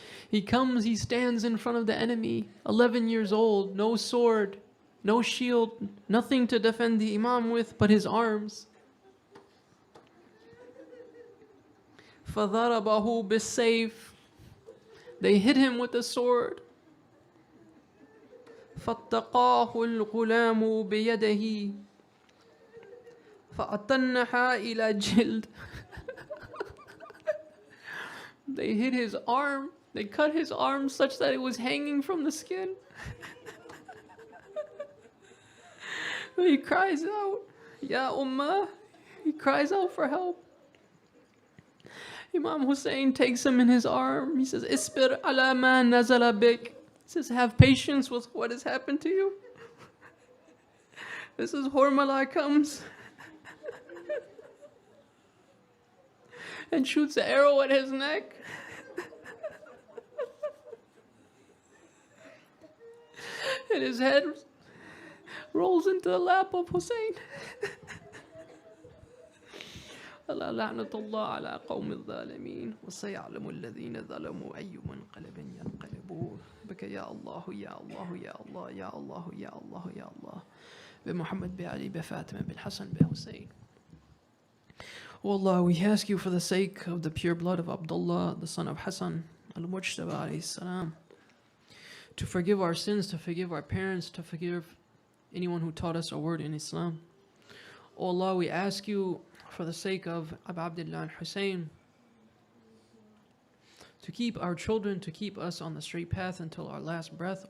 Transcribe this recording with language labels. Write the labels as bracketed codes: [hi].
[en] He comes, he stands in front of the enemy, 11 years old, no sword, no shield, nothing to defend the Imam with but his arms. [ar] فَضَرَبَهُ بِالسَّيْفِ. [en] They hit him with the sword. [ar] فاتقاه الغلام بيده فأطنها إلى جلد. [en] They hit his arm. They cut his arm such that it was hanging from the skin. He cries out, [ar] Ya Ummah. [en] He cries out for help. Imam Hussein takes him in his arm. He says, [ar] Isbir ala ma nazala bik. [en] He says, have patience with what has happened to you. This is Hormala comes and shoots an arrow at his neck. And his head rolls into the lap of Hussein. [ar] ألا لعنة الله على قوم الظالمين وسيعلم الذين ظلموا أي منقلب ينقلبون بك يا الله يا الله يا الله يا الله يا الله يا الله بمحمد بعلي بفاطمة بالحسن بحسين. [en] O Allah, we ask you for the sake of the pure blood of Abdullah, the son of Hassan, al-Mujtaba alayhi salam, to forgive our sins, to forgive our parents, to forgive anyone who taught us a word in Islam. O Allah, we ask you for the sake of Abu Abdullah and Hussein to keep our children, to keep us on the straight path until our last breath.